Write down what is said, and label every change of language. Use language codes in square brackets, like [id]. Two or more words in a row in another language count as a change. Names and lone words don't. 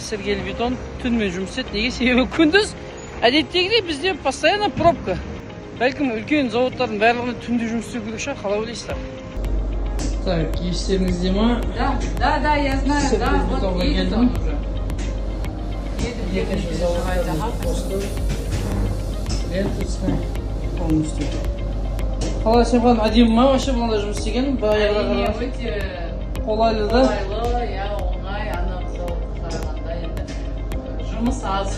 [kk] Сергел бетон түнмен жұмыс етеді. Неге? Себебі күндіз әдеттегідей бізде [ru] постоянно пробка. [kk] Бәлкім үлкен заводтардың барлығында түнде жұмыс істеу керек шығар, қалай ойлайсыздар? Так, естеріңізде ма? [ru] Да, я знаю, да, вот едет он уже. [kk] Екінші заводтардың [ru] посты ленточный полностью. [kk] Қалай Сенхан, әдемі ма вообще бұланда жұмыс істеген? Өте қолайлы да? қолайлы, я оңай, ана заводқа қарағанда енді жұмыс аз.